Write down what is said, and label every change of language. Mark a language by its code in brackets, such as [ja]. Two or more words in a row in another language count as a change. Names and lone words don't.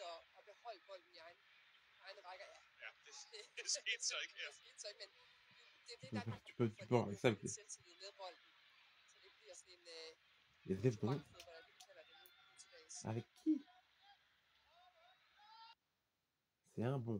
[da] Det skete så ikke her. Det skete så ikke, men det det er Danmark har [fr] Tu peux, [da] brug [fr] tu [da] for [fr] peux [da] lige [fr] avoir [da] nu, [fr] ça [da] for [fr] avec [da] lidt [fr] les... [da] selvtillid med bolden. Så det ikke bliver sådan en [fr] Il y a des bons. [da] bank-fodbold, er det, vi kalder det nu til dags. [fr] Avec qui? C'est un bon.